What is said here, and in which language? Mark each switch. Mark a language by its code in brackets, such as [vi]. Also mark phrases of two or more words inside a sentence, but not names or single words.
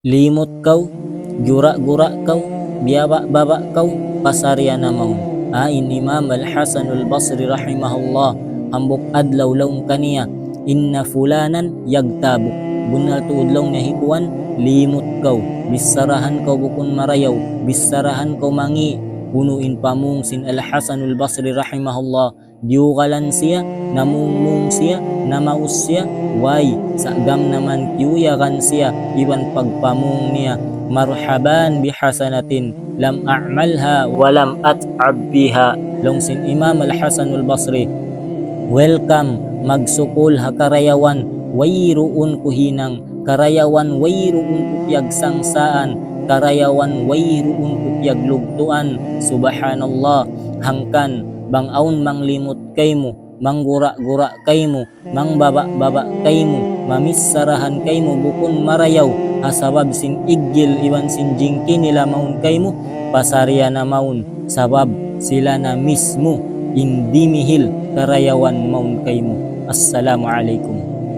[tsg] limot kau, gura-gura kau, biyaba-baba kau, pasarya na maun. In Imam Al-Hasan Al-Basri rahimahullah, hambok adlaw laung kaniya, [ar] إن فلانا يغتابك. [tsg] Bunal tuod laung niya hikuan, limot kau, bisarahan kau bukun marayaw, bisarahan kau mangi, punuin pamung sin Al-Hasan Al-Basri rahimahullah, diugalan siya, namungmung siya, namaus siya, way, sagam naman kiuyakan siya, iban pagpamung niya, [ar] مرحبا بحسنات لم أعملها ولم أتعب بها. [tsg] Longsin Imam Al-Hasan Al-Basri, [en] welcome, [tsg] magsukol ha karayawan, wayruun kuhinang, karayawan wayruun kupyag sangsaan, karayawan wayruun kupyag lugtuan, subhanallah, hangkan, bangaun manglimot kaymo, manggura-gura kaymo, mangbaba-baba kaymo, mamissarahan kaymo bukun marayaw, asabab sin iggil iwan sin jingki nila maun kaymo, pasarya na maun, sabab sila na mismo, indimihil karayawan maun kaymo. Assalamualaikum.